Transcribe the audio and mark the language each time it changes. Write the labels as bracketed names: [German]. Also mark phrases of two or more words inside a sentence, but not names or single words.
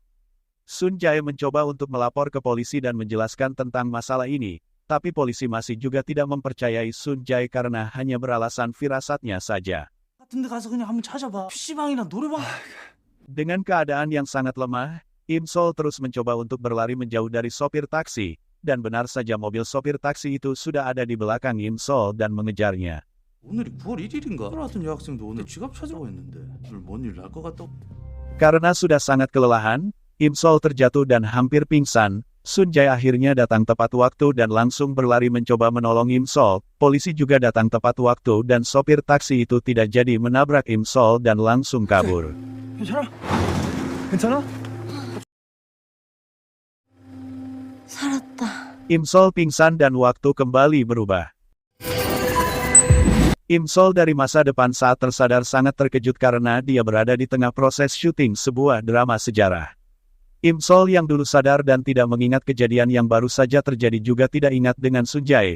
[Indonesian] Sun Jae mencoba untuk melapor ke polisi dan menjelaskan tentang masalah ini, tapi polisi masih juga tidak mempercayai Sun Jae karena hanya beralasan firasatnya saja. Dengan keadaan yang sangat lemah, Im Sol terus mencoba untuk berlari menjauh dari sopir taksi, dan benar saja mobil sopir taksi itu sudah ada di belakang Im Sol dan mengejarnya. [Korean] 오늘이 9월 1일인가? 같은 여학생도 오늘 지갑 찾으라고 했는데 오늘 뭔 일 날 것 같다고? [Indonesian] Karena sudah sangat kelelahan, Im Sol terjatuh dan hampir pingsan. Sun Jae akhirnya datang tepat waktu dan langsung berlari mencoba menolong Im Sol. Polisi juga datang tepat waktu dan sopir taksi itu tidak jadi menabrak Im Sol dan langsung kabur. [Korean] 괜찮아? 괜찮아? 살았다. [Indonesian] Im Sol pingsan dan waktu kembali berubah. Im Sol dari masa depan saat tersadar sangat terkejut karena dia berada di tengah proses syuting sebuah drama sejarah. Im Sol yang dulu sadar dan tidak mengingat kejadian yang baru saja terjadi juga tidak ingat dengan Sun Jae.